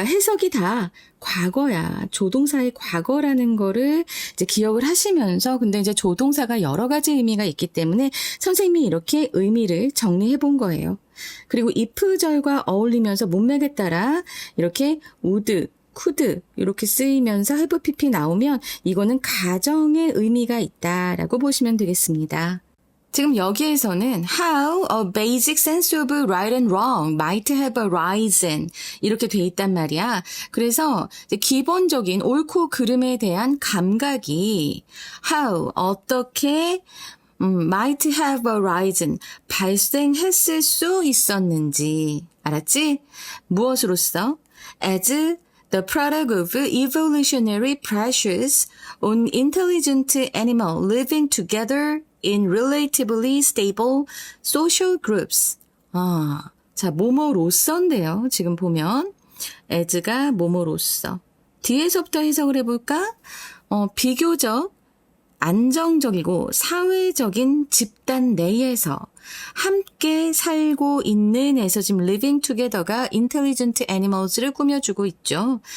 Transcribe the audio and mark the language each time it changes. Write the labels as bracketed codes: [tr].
[ko] 해석이 다 과거야. 조동사의 과거라는 거를 이제 기억을 하시면서, 근데 이제 조동사가 여러 가지 의미가 있기 때문에 선생님이 이렇게 의미를 정리해 본 거예요. 그리고 if절과 어울리면서 문맥에 따라 이렇게 would, could 이렇게 쓰이면서 have pp 나오면 이거는 가정의 의미가 있다라고 보시면 되겠습니다. 지금 여기에서는 [en] how a basic sense of right and wrong might have arisen [ko] 이렇게 돼 있단 말이야. 그래서 이제 기본적인 옳고 그름에 대한 감각이 how 어떻게 [en] might have arisen [ko] 발생했을 수 있었는지 알았지? 무엇으로써? [en] as the product of evolutionary pressures on intelligent animals living together in relatively stable social groups. [ko] 자, 뭐뭐로서인데요. 지금 보면 as가 뭐뭐로서. 뒤에서부터 해석을 해볼까? 비교적 안정적이고 사회적인 집단 내에서 함께 살고 있는 에서 지금 [en] living together [ko] 가 [en] intelligent animals [ko] 를 꾸며주고 있죠.